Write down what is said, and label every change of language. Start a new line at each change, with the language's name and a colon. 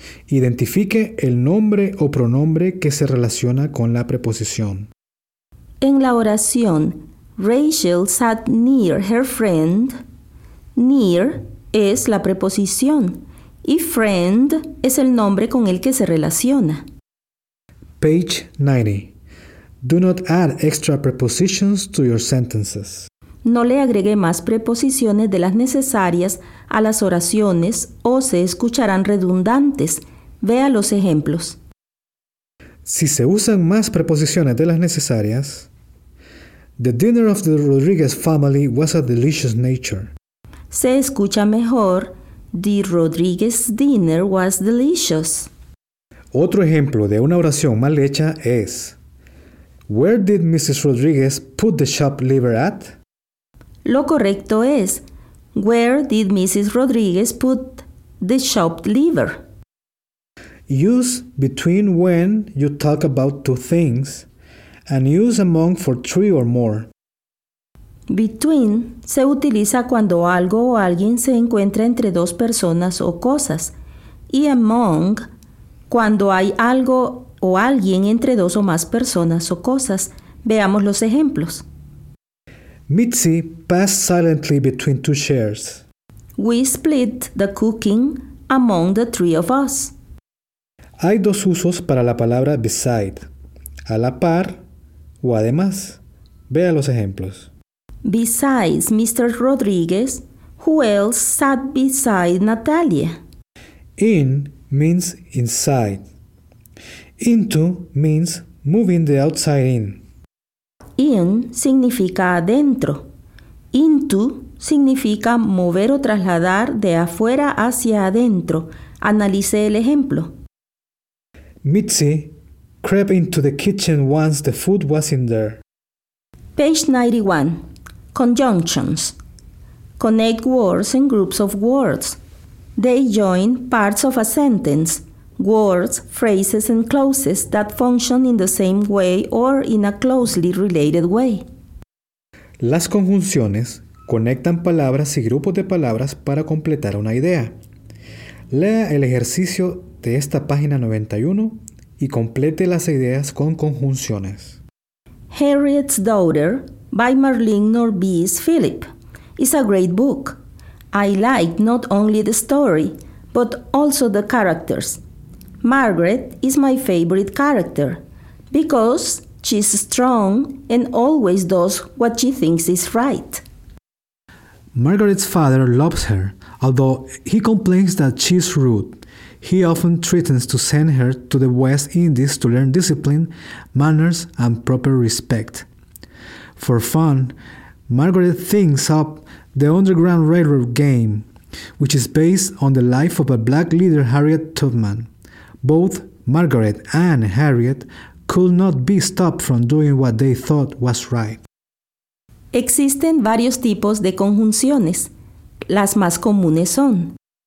Spanish: Identifique el nombre o pronombre que se relaciona con la preposición. En la oración,
English: Rachel sat near her friend.
Spanish: Near es la preposición y friend es el nombre con el que se relaciona.
English: Page 90. Do not add extra prepositions to your sentences.
Spanish: No le agregue más preposiciones de las necesarias a las oraciones o se escucharán redundantes. Vea los ejemplos. Si se usan más preposiciones de las necesarias,
English: the dinner of the Rodriguez family was a delicious nature.
Spanish: Se escucha mejor,
English: the Rodriguez dinner was delicious.
Spanish: Otro ejemplo de una oración mal hecha es,
English: where did Mrs. Rodriguez put the shop liver at?
Spanish: Lo correcto es,
English: where did Mrs. Rodriguez put the chopped liver? Use between when you talk about two things, and use among for three or more.
Spanish: Between se utiliza cuando algo o alguien se encuentra entre dos personas o cosas, y among cuando hay algo o alguien entre dos o más personas o cosas. Veamos los ejemplos.
English: Mitzi passed silently between two chairs. We split the cooking among the three of us.
Spanish: Hay dos usos para la palabra beside. A la par o además. Vea los ejemplos.
English: Besides Mr. Rodriguez, who else sat beside Natalia? In means inside. Into means moving the outside in.
Spanish: In significa adentro. Into significa mover o trasladar de afuera hacia adentro. Analice el ejemplo.
English: Mitzi crept into the kitchen once the food was in there. Page 91. Conjunctions. Connect words in groups of words. They join parts of a sentence. Words, phrases, and clauses that function in the same way or in a closely related way.
Spanish: Las conjunciones conectan palabras y grupos de palabras para completar una idea. Lea el ejercicio de esta página 91 y complete las ideas con conjunciones.
English: Harriet's Daughter by Marlene Norbees Philip is a great book. I like not only the story, but also the characters. Margaret is my favorite character because she's strong and always does what she thinks is right. Margaret's father loves her, although he complains that she's rude. He often threatens to send her to the West Indies to learn discipline, manners, and proper respect. For fun, Margaret thinks up the Underground Railroad game, which is based on the life of a black leader, Harriet Tubman. Both Margaret and Harriet could not be stopped from doing what they thought was right.
Spanish: Existen varios tipos de conjunciones. Las más comunes son